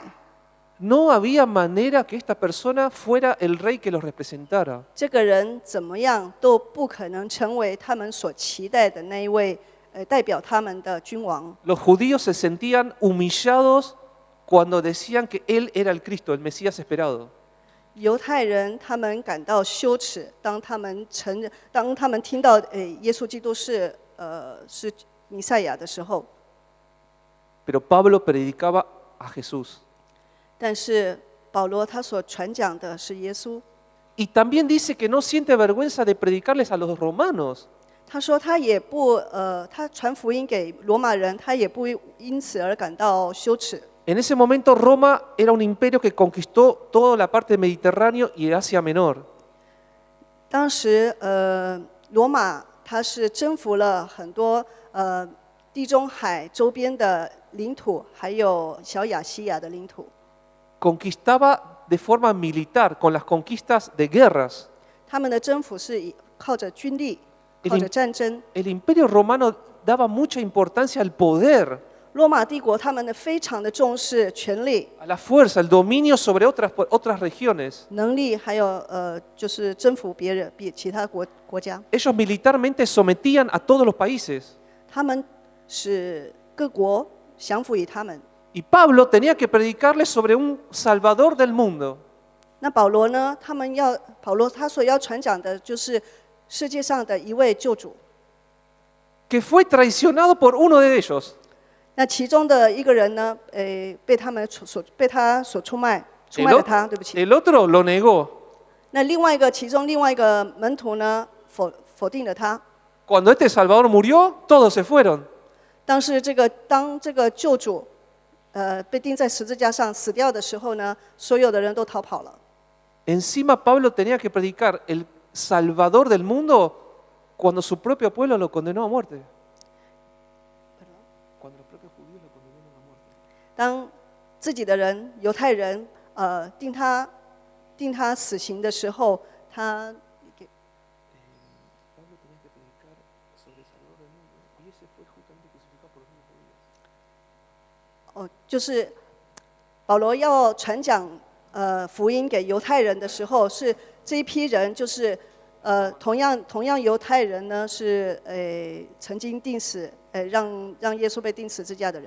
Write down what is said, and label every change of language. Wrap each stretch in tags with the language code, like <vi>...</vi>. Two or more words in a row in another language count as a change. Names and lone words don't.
<es>No había manera que esta persona fuera el rey que los representara.</es> <zh>这个人怎么样都不可能成为他们所期待的那一位代表他们的君王。</zh> <es>Los judíos se sentían humillados cuando decían que él era el Cristo, el Mesías esperado.</es> <zh>犹太人他们感到羞耻，当他们听到耶稣基督是弥赛亚的时候，</zh> <es>Pero Pablo predicaba a Jesús.</es> <zh>但是保罗他所传讲的是耶稣。</zh> <es>Y también dice que no siente vergüenza de predicarles a los romanos.</es> <zh>他说他也不他传福音给罗马人，他也不因此而感到羞耻。</zh> <es>En ese momento Roma era un imperio que conquistó toda la parte del Mediterráneo y Asia Menor.</es> <zh>当时罗马它是征服了很多地中海周边的领土，还有小亚细亚的领土。</zh> <es>Conquistaba de forma militar, con las conquistas de guerras.</es> <zh>他们的征服是靠着军力，靠着战争。</zh> <es>El imperio romano daba mucha importancia al poder,</es> <zh>罗马帝国他们非常的重视权力、</zh> <es>a la fuerza, al dominio sobre otras regiones.</es> <zh>能力，还有就是征服其他国家。</zh> <es>Ellos militarmente sometían a todos los países.</es> <zh>他们使各国降服于他们。</zh> <es>Y Pablo tenía que predicarles sobre un Salvador del mundo.</es> <zh>那保罗呢？保罗他所要传讲的就是世界上的一位救主。</zh> <es>Que fue traicionado por uno de ellos.</es> <zh>那其中的一个人呢，被他所出卖了他，对不起。</zh> <es>El otro lo negó.</es> <zh>那其中另外一个门徒呢，否定了他。</zh> <es>Cuando este Salvador murió, todos se fueron.</es> <zh>当这个救主被钉在十字架上死掉的时候呢，所有的人都逃跑了。</zh> <es>Encima Pablo tenía que predicar el Salvador del mundo cuando su propio pueblo lo condenó a muerte. Cuando los propios judíos lo condenaron a muerte.</es> <zh>当自己的人犹太人定他死刑的时候，他</zh> <es>Pablo tenía que predicar sobre el Salvador del mundo y ese fue justamente crucificado por los mismos judíos.</es> <zh>就是保罗要传讲福音给犹太人的时候，是这一批人，就是同样犹太人呢是曾经钉死让耶稣被钉十字架的人。</zh>